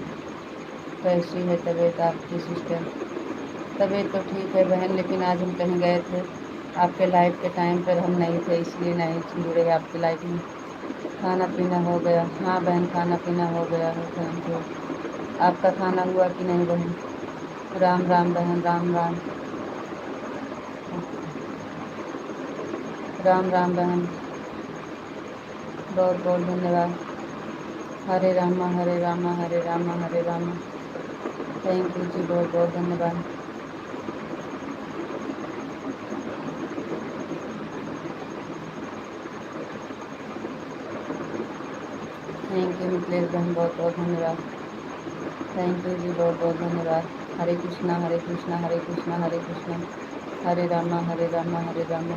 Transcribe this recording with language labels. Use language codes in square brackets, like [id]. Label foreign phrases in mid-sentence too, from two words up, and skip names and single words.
[hi] कैसी है तबीयत आपकी सिस्टर? तबीयत तो ठीक है बहन, लेकिन आज हम कहीं गए थे, आपके लाइव के टाइम पर हम नहीं थे, इसलिए नहीं जुड़े आपके लाइव में। खाना पीना हो गया? हाँ बहन, खाना पीना हो गया है, [en] Thank you. [hi] आपका खाना हुआ कि नहीं बहन? राम राम बहन, राम राम। राम राम बहन, बहुत बहुत धन्यवाद। हरे रामा हरे रामा हरे रामा हरे रामा। [en] Thank you [hi] जी, बहुत बहुत धन्यवाद। [en] Thank you [hi] मिथिलेश बहन, बहुत बहुत धन्यवाद। [en] Thank you [hi] जी, बहुत बहुत धन्यवाद। हरे कृष्णा हरे कृष्णा हरे कृष्णा हरे कृष्णा, हरे रामा हरे रामा हरे रामा।